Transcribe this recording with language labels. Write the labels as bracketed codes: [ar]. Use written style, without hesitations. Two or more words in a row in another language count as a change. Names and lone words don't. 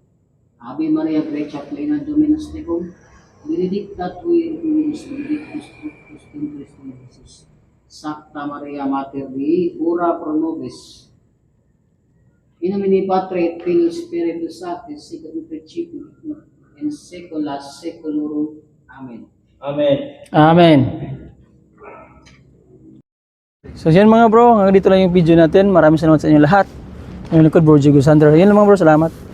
[la] Ave Maria Gratia plena Dominus tecum, benedicta tui mulieribus benedictus fructus ventris tui, Jesus. Sancta Maria Mater Dei, ora pro nobis. In nomine Patri et Filii et Spiritus Sancti, sic ut in principio et in saecula saeculorum. Amen. Amen. Amen. [tl] So yan mga bro, hanggang dito lang yung video natin. Maraming salamat sa inyo lahat. Yung likod bro, Jigo Sandra. Yan lang mga bro, salamat.